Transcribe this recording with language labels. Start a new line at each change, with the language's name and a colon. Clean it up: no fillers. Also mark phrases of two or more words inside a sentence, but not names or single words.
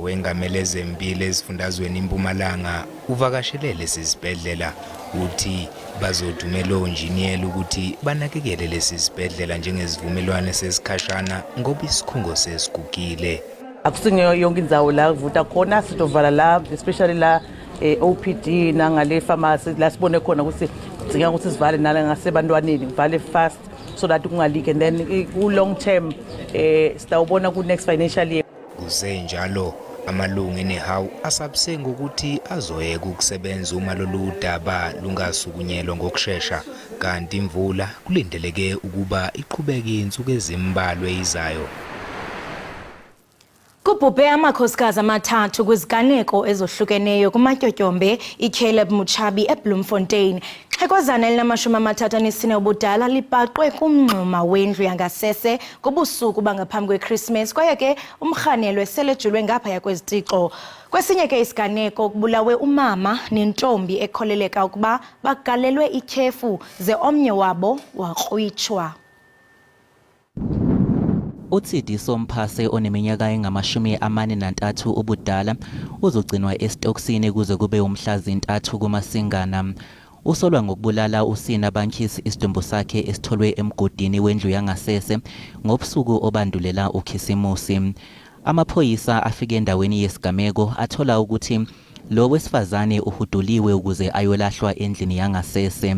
Zulu: owengamele ezempilo ezifundazweni iMpumalanga uvakashele lesi sibhedlela uthi bazodumela onjiniyela ukuthi banakekele lesi sibhedlela njengezivumelwano sesikhashana ngoba isikhungo sesigugile.
Swati: Akusingeyo yonke indzawo la kuvuta khona sitovala la especially la OPD nangale pharmacy la sibone khona ukuthi sidinga ukuthi sivale nala ngasebantwaneni vale
English: fast so that
Swati: kungalike and then ku
English: long term
Swati: sitawubona ku
English: next financial year.
Zulu: Kusenjalo amalungu enehawu asabise ngokuthi azoyeka ukusebenza uma lolu daba lungasukunyelwa ngokusheshsha kanti imvula kulindeleke ukuba iqhubeke insuku ezimbalwa ezizayo.
Xhosa: Kubhubhe amakhosikazi amathathu kwiziganeko ezohlukeneyo kumatyotyombe iCaleb Muchabi eBloemfontein. Xhekozana elinama-34 ubudala libhaqwe kumngxuma wendlu yangasese kubusuku bangaphambi kweChristmas kwaye ke umrhanelwe selejulwe ngaphaya kwezitixo. Kwesinye ke isiganeko kubulawe umama nentombi ekholeleka ukuba bagalelwe ityhefu ze omnye wabo wakrwitshwa.
Zulu: Utsidi Somphase oneminyaka engama-43 ubudala uzogcinwa esitoksini kuze kube umhla zi-3 kuMasingana. Usolwa ngokubulala usina Bankisi isidumbu sakhe esitholwe emgodini wendlu yangasese ngobusuku obandulela uKhisimusi. Amaphoyisa afike endaweni yesigameko athola ukuthi lo wesifazane uhuduliwe ukuze ayolahlwa endlini yangasese.